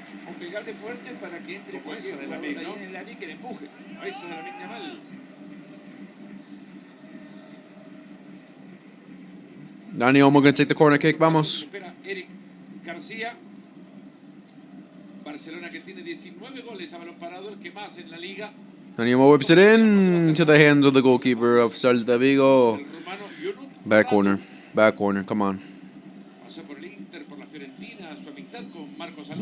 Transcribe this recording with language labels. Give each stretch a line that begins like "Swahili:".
Spanish: O pegarle fuerte para que entre cualquier jugador ahí en el área y que le empuje. Esa de Lamine Yamal.
English: Dani Olmo gonna take the corner kick. Vamos.
Spanish: Espera Eric García. Barcelona que tiene 19 goles a balón parado, el que más en la liga.
English: Dani Olmo whips it in to the hands of the goalkeeper of Celta Vigo. Back corner. Come on.
Spanish: Pasó por el Inter, por la Fiorentina, su amistad con Marcos Alonso.